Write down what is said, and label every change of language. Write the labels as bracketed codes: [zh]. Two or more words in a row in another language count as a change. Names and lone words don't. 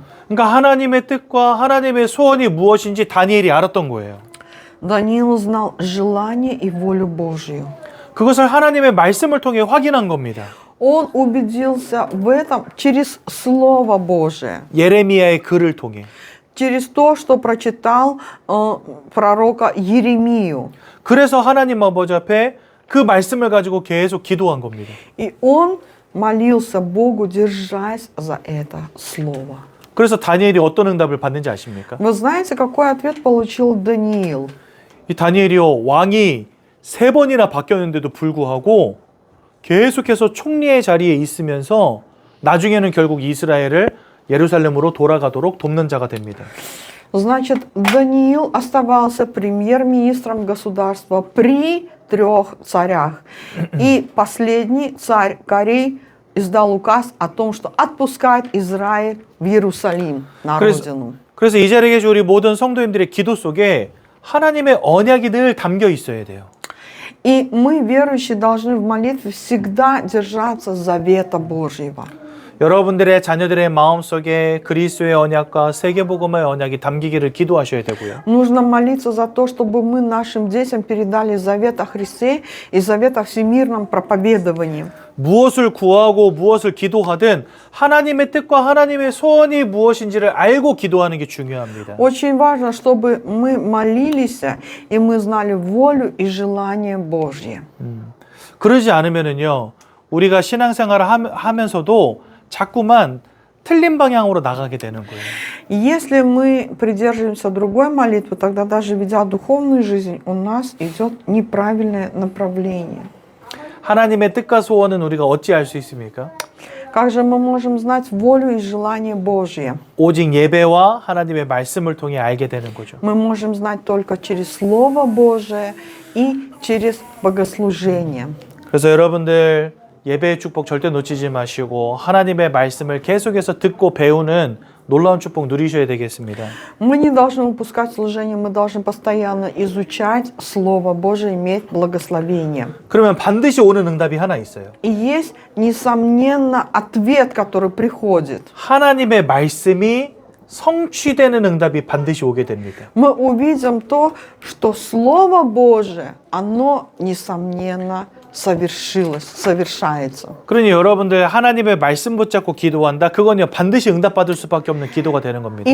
[ko] 그러니까 하나님의 뜻과 하나님의 소원이 무엇인지 다니엘이 알았던 거예요. [ru] Даниил знал желание и волю Божью. [ko] 그것을 하나님의 말씀을 통해 확인한 겁니다. [ru] Он убедился в этом через Слово Божие, [ko] 예레미야의 글을 통해. [ru] через то, что прочитал пророка Еремию. [ko] 그래서 하나님 아버지 앞에 그 말씀을 가지고 계속 기도한 겁니다. [ru] И он молился Богу, держась за это слово. [ko] 그래서 다니엘이 어떤 응답을 받는지 아십니까? [ru] Вы знаете, какой ответ получил Даниил? [ko] 이 다니엘이요, 왕이 3번이나 바뀌었는데도 불구하고 계속해서 총리의 자리에 있으면서 나중에는 결국 이스라엘을 예루살렘으로 돌아가도록 돕는 자가 됩니다. [ru] Значит, Даниил оставался премьер-министром государства при 3 царях. И последний царь Корей издал указ о том, что отпускает Израиль в Иерусалим, на родину. [ko] 그래서 이 자리에 계신 우리 모든 성도님들의 기도 속에 하나님의 언약이 늘 담겨 있어야 돼요. [ru] И мы, верующие, должны в молитве всегда держаться завета Божьего. [ko] 여러분들의 자녀들의 마음속에 그리스도의 언약과 세계복음의 언약이 담기기를 기도하셔야 되고요. [ru] Нужно молиться за то, чтобы мы нашим детям передали завет о Христе и завет о всемирном проповедовании. [ko] 무엇을 구하고 무엇을 기도하든 하나님의 뜻과 하나님의 소원이 무엇인지를 알고 기도하는 게 중요합니다. [ru] Очень важно, чтобы мы молились и мы знали волю и желание Божье. [ko] 그러지 않으면은요, 우리가 신앙생활을 하면서도 자꾸만 틀린 방향으로 나가게 되는 거예요. [ru] Если мы придерживаемся другой молитвы, тогда даже ведя духовную жизнь, у нас идет неправильное направление. [ko] 하나님의 뜻과 소원은 우리가 어찌 알 수 있습니까? [ru] Как же мы можем знать волю и желание Божье? [ko] 오직 예배와 하나님의 말씀을 통해 알게 되는 거죠. [ru] Мы можем знать только через Слово Божие и через богослужение. [ko] 그래서 여러분들 예배의 축복 절대 놓치지 마시고 하나님의 말씀을 계속해서 듣고 배우는 놀라운 축복 누리셔야 되겠습니다. [ru] Мы не должны упускать служение, мы должны постоянно изучать Слово Божие, иметь благословение. [ko] 그러면 반드시 오는 응답이 하나 있어요. [ru] И есть, несомненно, ответ, который приходит. [ko] 하나님의 말씀이 성취되는 응답이 반드시 오게 됩니다. [ru] Мы увидим то, что Слово Божие, оно, несомненно, совершается. [ko] 그러니 여러분들 하나님의 말씀 붙잡고 기도한다. 그건요 반드시 응답받을 수밖에 없는 기도가 되는 겁니다.